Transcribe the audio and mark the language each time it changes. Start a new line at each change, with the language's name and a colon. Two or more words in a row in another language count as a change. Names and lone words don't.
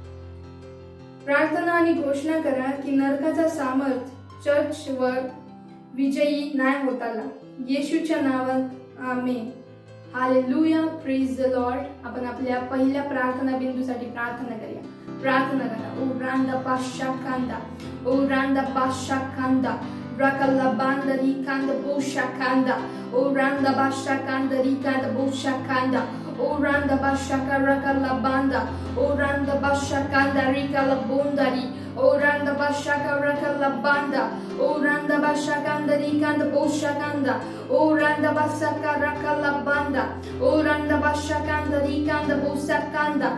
Marathi: प्रार्थना आणि घोषणा करा की नरकाचा सामर्थ चर्चवर विजयी नाही होताला. येशूच्या नावात आमेन. हालेलुया,
English: Praise the Lord.
Marathi: आपण आपल्या पहिल्या प्रार्थना बिंदूसाठी प्रार्थना करूया. प्रार्थना करा. ओ रांदा पाशा कांदा ओ रांदा पाशा कांदा rakalla bandari kanda bosha kanda o randa basha kandari kanda bosha kanda o randa basha karakalla banda o randa basha kandari kala bondari o randa basha karakalla banda o randa basha kandari kanda bosha kanda o randa basha karakalla banda o randa basha kandari kanda bosha kanda